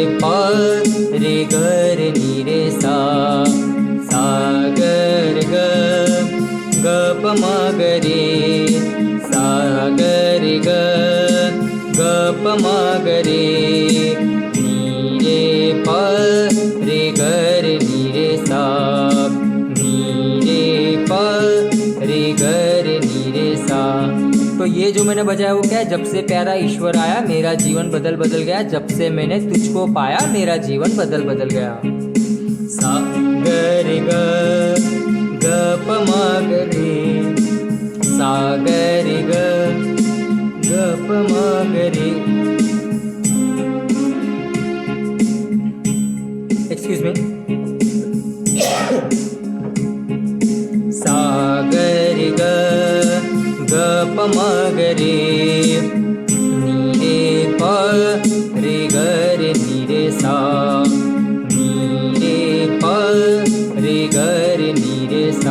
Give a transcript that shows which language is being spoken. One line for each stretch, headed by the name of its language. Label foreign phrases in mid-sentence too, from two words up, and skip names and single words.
Hindi: प रे ग रे नी रे सा, सा ग रे ग प म ग रे, सा ग रे ग प म ग रे, नी रे प रे ग रे नी रे सा, नी रे प रे ग रे नी रे सा। तो ये जो मैंने बजाया वो क्या है, जब से प्यारा ईश्वर आया मेरा जीवन बदल बदल गया, जब से मैंने तुझको पाया मेरा जीवन बदल बदल गया। सा ग रे ग प म ग रे, सा ग रे ग प म ग रे,
English: excuse me, सा म ग रे, नी रे प रे ग रे नी रे सा, नी रे प रे ग रे नी रे सा।